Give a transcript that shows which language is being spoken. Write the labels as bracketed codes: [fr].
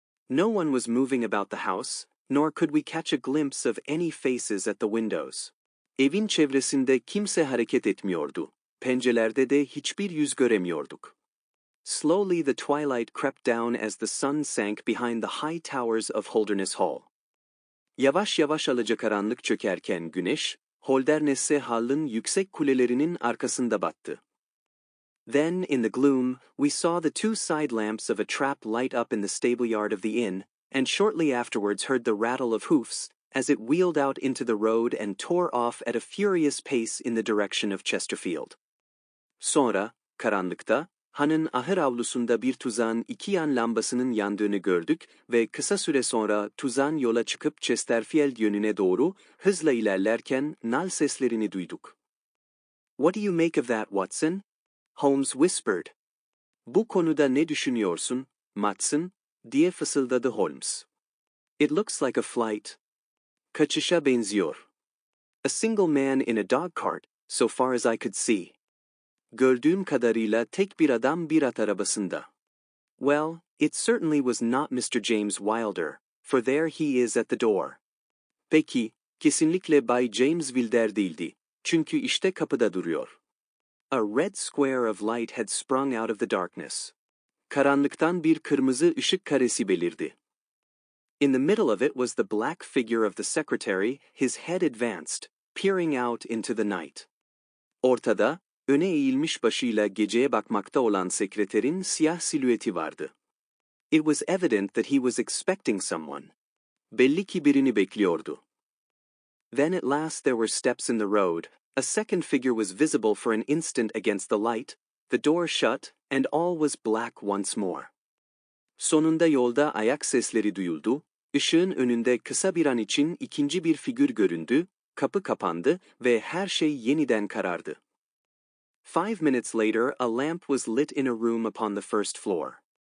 [en] No one was moving about the house, nor could we catch a glimpse of any faces at the windows. [tr] Evin çevresinde kimse hareket etmiyordu. Pencerelerde de hiçbir yüz göremiyorduk. [en] Slowly the twilight crept down as the sun sank behind the high towers of Holderness Hall. [tr] Yavaş yavaş alacakaranlık çökerken güneş, Holderness Hall'ın yüksek kulelerinin arkasında battı. [en] Then, in the gloom, we saw the two side lamps of a trap light up in the stable yard of the inn, and shortly afterwards heard the rattle of hoofs as it wheeled out into the road and tore off at a furious pace in the direction of Chesterfield. [tr] Sonra, karanlıkta, hanın ahır avlusunda bir tuzağın iki yan lambasının yandığını gördük ve kısa süre sonra tuzağın yola çıkıp Chesterfield yönüne doğru hızla ilerlerken nal seslerini duyduk. [en] "What do you make of that, Watson?" Holmes whispered. [tr] "Bu konuda ne düşünüyorsun, Watson?" diye fısıldadı Holmes. [en] "It looks like a flight." [tr] "Kaçışa benziyor." [en] "A single man in a dog cart, so far as I could see." [tr] "Gördüğüm kadarıyla tek bir adam bir at arabasında." [en] "Well, it certainly was not Mr. James Wilder, for there he is at the door." [tr] "Peki, kesinlikle Bay James Wilder değildi, çünkü işte kapıda duruyor." [en] A red square of light had sprung out of the darkness. [tr] Karanlıktan bir kırmızı ışık karesi belirdi. [en] In the middle of it was the black figure of the secretary, his head advanced, peering out into the night. [tr] Ortada, öne eğilmiş başıyla geceye bakmakta olan sekreterin siyah silüeti vardı. [en] It was evident that he was expecting someone. [tr] Belli ki birini bekliyordu. [en] Then at last there were steps in the road, a second figure was visible for an instant against the light, the door shut, and all was black once more. [tr] Sonunda yolda ayak sesleri duyuldu, ışığın önünde kısa bir an için ikinci bir figür göründü, kapı kapandı ve her şey yeniden karardı. [en] 5 minutes later, a lamp was lit in a room upon the first floor.